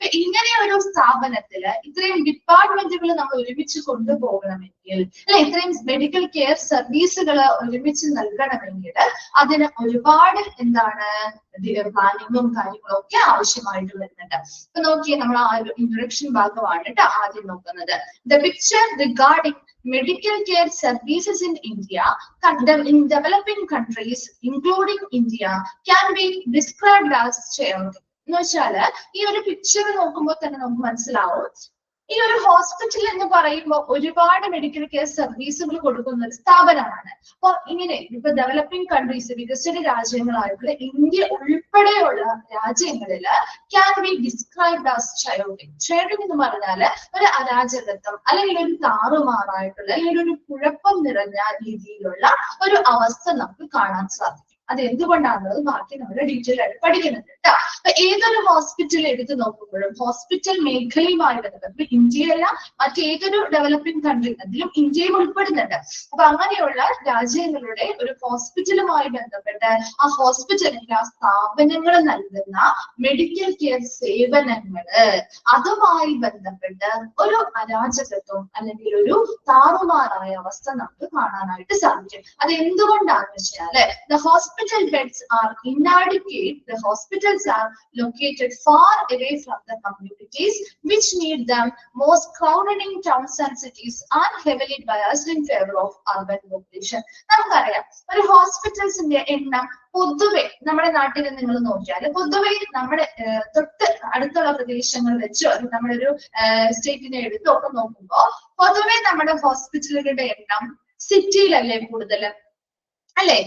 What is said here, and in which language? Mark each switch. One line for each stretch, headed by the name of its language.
Malayalam: ഇങ്ങനെ ഒരു സ്ഥാപനത്തില് ഇത്രയും ഡിപ്പാർട്ട്മെന്റുകൾ നമ്മൾ ഒരുമിച്ച് കൊണ്ടുപോകണമെങ്കിൽ അല്ലെ, ഇത്രയും മെഡിക്കൽ കെയർ സർവീസുകൾ ഒരുമിച്ച് നൽകണമെങ്കിൽ അതിന് ഒരുപാട് എന്താണ് പ്ലാനിങ്ങും കാര്യങ്ങളും ഒക്കെ ആവശ്യമായിട്ട് വരുന്നുണ്ട്. അപ്പൊ നോക്കിയേ, നമ്മൾ ആ ഒരു ഇൻട്രൊഡക്ഷൻ ഭാഗമാണ് കേട്ടോ ആദ്യം നോക്കുന്നത്.
English: The picture regarding medical care services in India, in developing countries including India, can be described as chaotic.
Malayalam: എന്ന് വെച്ചാല് ഈ ഒരു പിക്ചർ നോക്കുമ്പോൾ തന്നെ നമുക്ക് മനസ്സിലാവും, ഈ ഒരു ഹോസ്പിറ്റൽ എന്ന് പറയുമ്പോൾ ഒരുപാട് മെഡിക്കൽ കെയർ സർവീസുകൾ കൊടുക്കുന്ന ഒരു സ്ഥാപനമാണ്. അപ്പൊ ഇങ്ങനെ ഇപ്പൊ ഡെവലപ്പിംഗ് കൺട്രീസ്, വികസിത രാജ്യങ്ങളായിട്ടുള്ള ഇന്ത്യ ഉൾപ്പെടെയുള്ള രാജ്യങ്ങളില്
English: Can be described as chaotic.
Malayalam: ചയോട്ടിക് എന്ന് പറഞ്ഞാല് ഒരു അരാജകത്വം അല്ലെങ്കിൽ ഒരു താറുമാറായിട്ടുള്ള അല്ലെങ്കിൽ ഒരു കുഴപ്പം നിറഞ്ഞ രീതിയിലുള്ള ഒരു അവസ്ഥ നമുക്ക് കാണാൻ സാധിക്കും. അത് എന്തുകൊണ്ടാണെന്നത് ബാക്കി നമ്മൾ ഡീറ്റെയിൽ ആയിട്ട് പഠിക്കുന്നുണ്ട് കേട്ടോ. അപ്പൊ ഏതൊരു ഹോസ്പിറ്റൽ എടുത്ത് നോക്കുമ്പോഴും ഹോസ്പിറ്റൽ മേഖലയുമായി ബന്ധപ്പെട്ട് ഇന്ത്യയല്ല മറ്റേതൊരു ഡെവലപ്പിംഗ് കൺട്രി, അതിലും ഇന്ത്യയും ഉൾപ്പെടുന്നുണ്ട്. അപ്പൊ അങ്ങനെയുള്ള രാജ്യങ്ങളുടെ ഒരു ഹോസ്പിറ്റലുമായി ബന്ധപ്പെട്ട് ആ ഹോസ്പിറ്റലിന്റെ ആ സ്ഥാപനങ്ങൾ നൽകുന്ന മെഡിക്കൽ കെയർ സേവനങ്ങള് അതുമായി ബന്ധപ്പെട്ട് ഒരു അരാജകത്വം അല്ലെങ്കിൽ ഒരു താറുമാറായ അവസ്ഥ നമുക്ക് കാണാനായിട്ട് സാധിക്കും. അത് എന്തുകൊണ്ടാണെന്ന് വെച്ചാല്
English: the hospital beds are inadequate. The hospitals are located far away from the communities which need them, most crowded in towns and cities, and heavily biased in favor of urban population.
Malayalam: നമുക്കറിയാം, ഒരു ഹോസ്പിറ്റൽസിന്റെ എണ്ണം പൊതുവെ നമ്മുടെ നാട്ടിൽ നിങ്ങൾ നോക്കിയാൽ പൊതുവെ നമ്മുടെ തൊട്ട് അടുത്തുള്ള പ്രദേശങ്ങൾ വെച്ചോ നമ്മുടെ ഒരു സ്റ്റേറ്റിനെ എടുത്തൊക്കെ നോക്കുമ്പോൾ പൊതുവെ നമ്മുടെ ഹോസ്പിറ്റലുകളുടെ എണ്ണം സിറ്റിയിലല്ലേ കൂടുതൽ അല്ലെ.